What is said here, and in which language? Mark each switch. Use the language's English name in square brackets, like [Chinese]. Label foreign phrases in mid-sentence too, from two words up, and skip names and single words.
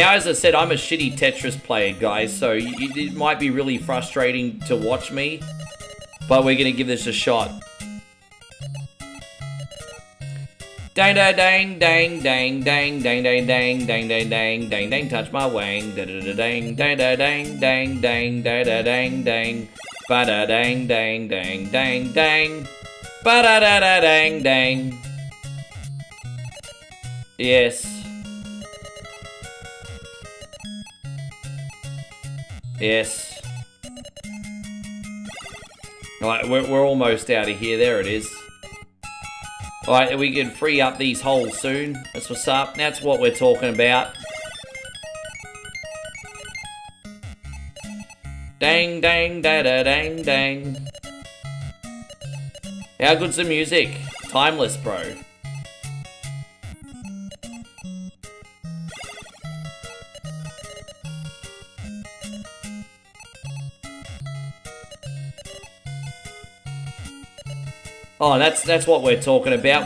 [English] Now, as I said, I'm a shitty Tetris player, guys, so it might be really frustrating to watch me, but we're going to give this a shot. Dang dang dang dang dang dang dang dang dang dang dang dang dang dang touch my wang da da da dang da da dang dang dang da da dang dang ba da dang dang dang dang dang ba da da da dang dang. Yes. Yes. Alright, we're almost out of here. There it is. Alright, we can free up these holes soon. That's what's up. That's what we're talking about. Dang, dang, da da dang, dang. How good's the music? Timeless, bro. Oh, that's what we're talking about.